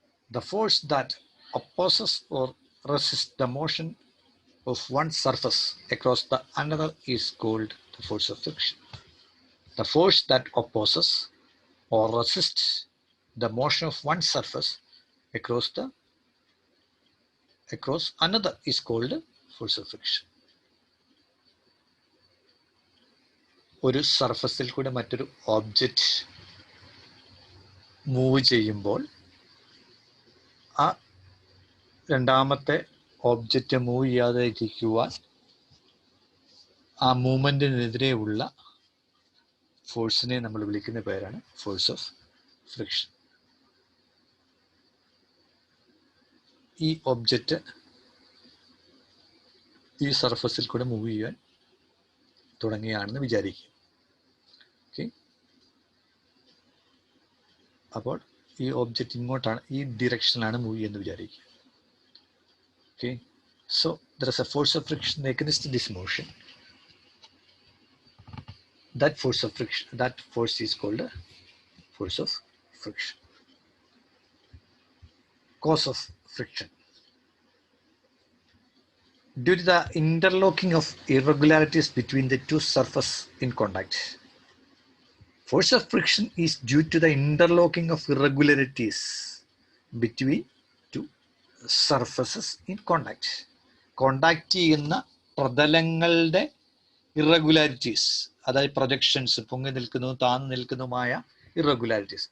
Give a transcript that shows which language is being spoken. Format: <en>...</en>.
<en>The force that opposes or resists the motion of one surface across the another is called the force of friction. The force that opposes or resists the motion of one surface across another is called force of friction.</en> <ml>ഒരു സർഫസിൽ കൂടെ മറ്റൊരു object move ചെയ്യുമ്പോൾ ആ രണ്ടാമത്തെ object move ചെയ്യാതെ ഇരിക്കുവാൻ ആ മൂവ്മെൻറ്റിനെതിരെയുള്ള ഫോഴ്സിനെ നമ്മൾ വിളിക്കുന്ന പേരാണ് ഫോഴ്സ് ഓഫ് ഫ്രിക്ഷൻ. ഈ ഒബ്ജക്റ്റ് ഈ സർഫസിൽ കൂടെ മൂവ് ചെയ്യാൻ തുടങ്ങുകയാണെന്ന് വിചാരിക്കുക. ഓക്കെ, അപ്പോൾ ഈ ഒബ്ജക്റ്റ് ഇങ്ങോട്ടാണ്, ഈ ഡിറക്ഷനിലാണ് മൂവ് ചെയ്യുന്നത് വിചാരിക്കുക.</ml> <en>Okay, so there is a force of friction against this motion. That force is called force of friction. Cause of friction. Due to the interlocking of irregularities between the two surfaces in contact. Force of friction is due to the interlocking of irregularities between two surfaces in contact.</en> <ml>Contact ചെയ്യുന്ന പ്രതലങ്ങളുടെ irregularities, അതായത് projections, പൊങ്ങി നിൽക്കുന്നതും താഴ്ന്നു നിൽക്കുന്നതുമായ irregularities.</ml>